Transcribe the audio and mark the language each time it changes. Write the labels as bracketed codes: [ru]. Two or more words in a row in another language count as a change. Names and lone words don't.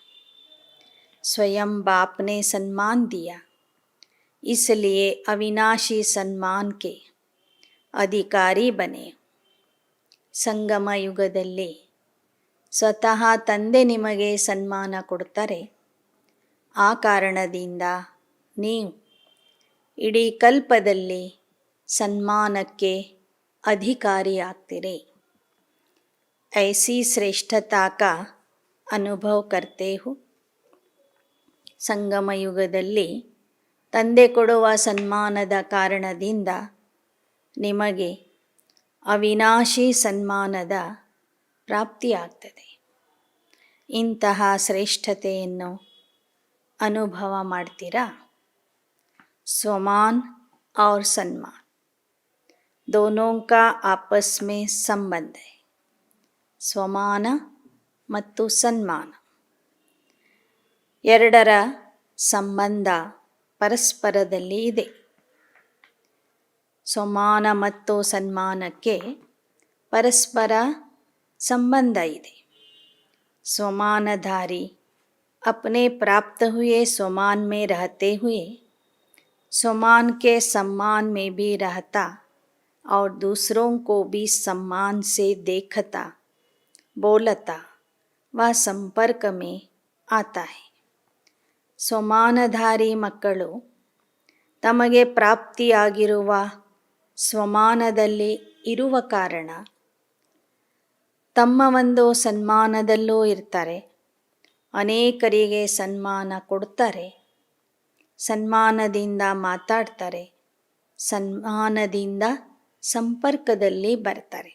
[hi] स्वयं बाप ने सम्मान दिया, इसलिए अविनाशी सम्मान के अधिकारी बने. [kn] ಸಂಗಮ ಯುಗದಲ್ಲಿ ಸ್ವತಃ ತಂದೆ ನಿಮಗೆ ಸನ್ಮಾನ ಕೊಡ್ತಾರೆ. ಆ ಕಾರಣದಿಂದ ನೀವು ಇಡೀ ಕಲ್ಪದಲ್ಲಿ ಸನ್ಮಾನಕ್ಕೆ ಅಧಿಕಾರಿಯಾಗ್ತೀರಿ. [hi] ऐसी श्रेष्ठता का अनुभव करते हो. [kn] ಸಂಗಮ ಯುಗದಲ್ಲಿ ತಂದೆ ಕೊಡುವ ಸನ್ಮಾನದ ಕಾರಣದಿಂದ ನಿಮಗೆ ಅವಿನಾಶಿ ಸನ್ಮಾನದ ಪ್ರಾಪ್ತಿಯಾಗ್ತದೆ. ಇಂತಹ ಶ್ರೇಷ್ಠತೆಯನ್ನು ಅನುಭವ ಮಾಡ್ತೀರಾ? [hi] स्वमान और सम्मान दोनों का आपस में संबंध है. [kn] ಸ್ವಮಾನ ಮತ್ತು ಸನ್ಮಾನ ಎರಡರ ಸಂಬಂಧ ಪರಸ್ಪರದಲ್ಲಿ ಇದೆ. ಸ್ವಮಾನ ಮತ್ತು ಸನ್ಮಾನಕ್ಕೆ ಪರಸ್ಪರ ಸಂಬಂಧ ಇದೆ. [hi] स्वमानधारी अपने प्राप्त हुए स्वमान में रहते हुए स्वमान के सम्मान में भी रहता और दूसरों को भी सम्मान से देखता, बोलता व संपर्क में आता है. [kn] ಸ್ವಮಾನಧಾರಿ ಮಕ್ಕಳು ತಮಗೆ ಪ್ರಾಪ್ತಿಯಾಗಿರುವ ಸ್ವಮಾನದಲ್ಲಿ ಇರುವ ಕಾರಣ ತಮ್ಮ ಒಂದು ಸನ್ಮಾನದಲ್ಲೂ ಇರ್ತಾರೆ, ಅನೇಕರಿಗೆ ಸನ್ಮಾನ ಕೊಡ್ತಾರೆ ಸನ್ಮಾನದಿಂದ ಮಾತಾಡ್ತಾರೆ, ಸನ್ಮಾನದಿಂದ ಸಂಪರ್ಕದಲ್ಲಿ ಬರ್ತಾರೆ.